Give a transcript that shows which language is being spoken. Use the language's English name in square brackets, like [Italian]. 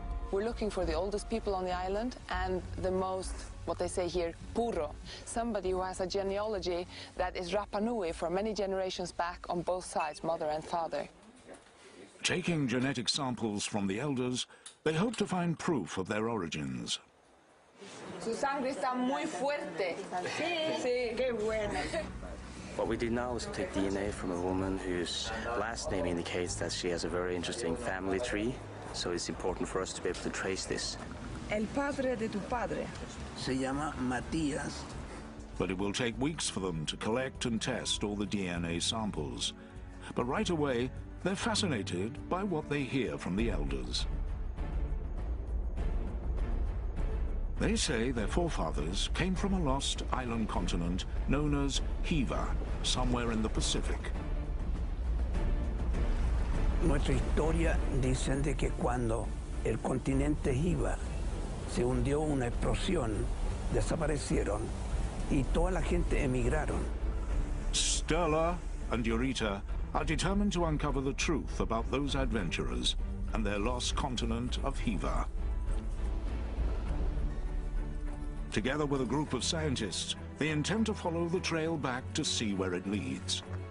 [English] We're looking for the oldest people on the island and the most, what they say here, puro, somebody who has a genealogy that is Rapa Nui for many generations back on both sides, mother and father. Taking genetic samples from the elders, they hope to find proof of their origins. [Spanish] Su sangre está muy fuerte. Sí, qué bueno. [English] What we did now is take DNA from a woman whose last name indicates that she has a very interesting family tree. So it's important for us to be able to trace this. [Spanish] El padre de tu padre. Se llama Matías. [English] But it will take weeks for them to collect and test all the DNA samples. But right away, they're fascinated by what they hear from the elders. They say their forefathers came from a lost island continent known as Hiva, somewhere in the Pacific. [Spanish] Nuestra historia dicen de que cuando el continente Hiva se hundió una explosión, desaparecieron y toda la gente emigraron. [English] Sterla and Eureka are determined to uncover the truth about those adventurers and their lost continent of Hiva. Together with a group of scientists, they intend to follow the trail back to see where it leads.